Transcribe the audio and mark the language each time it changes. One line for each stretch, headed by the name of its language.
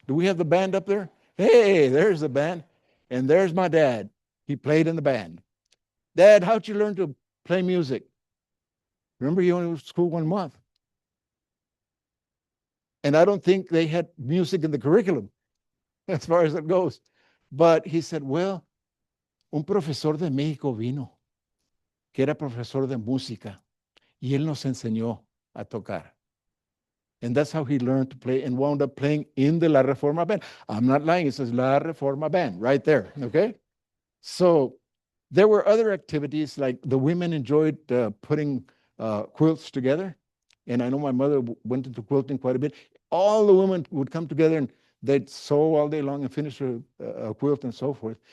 English: Do we have the band up there? Hey, there's the band. And there's my dad. He played in the band. Dad, how'd you learn to play music? Remember, he only was in school 1 month. And I don't think they had music in the curriculum as far as it goes. But he said, well,
Spanish: un profesor de México vino, que era profesor de música, y él nos enseñó a tocar.
English: And that's how he learned to play and wound up playing in the La Reforma band. I'm not lying, it says La Reforma band right there, okay? So there were other activities, like the women enjoyed putting quilts together. And I know my mother went into quilting quite a bit. All the women would come together and they'd sew all day long and finish a quilt and so forth.